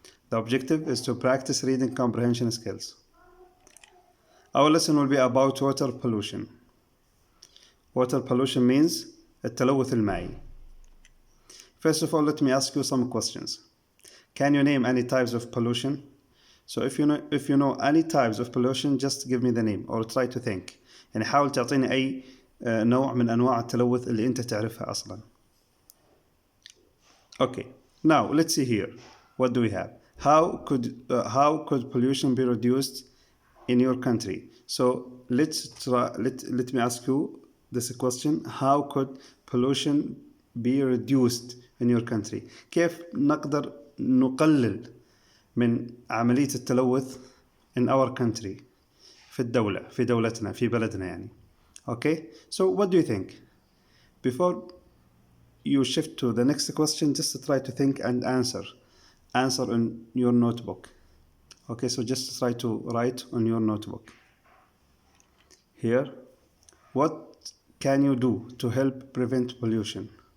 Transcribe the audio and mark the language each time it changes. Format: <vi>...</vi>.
<en>The objective is to practice reading comprehension skills. Our lesson will be about water pollution. Water pollution means</en> <ar>التلوث المائي.</ar> <en>First of all, let me ask you some questions. Can you name any types of pollution? So if you know any types of pollution, just give me the name or try to think.</en> <ar>يعني حاول تعطيني أي نوع من أنواع التلوث اللي أنت تعرفها أصلا.</ar> <en>Okay, now let's see here. What do we have? How could pollution be reduced in your country? So let me ask you this question. How could pollution be reduced in your country?</en> <ar>كيف نقدر نقلل من عملية التلوث</ar> <en>in our country</en> <ar>في دولتنا في بلدنا يعني.</ar> <en>Okay, so what do you think? Before you shift to the next question, just try to think and answer in your notebook. Okay, so just try to write on your notebook. Here, what can you do to help prevent pollution?</en>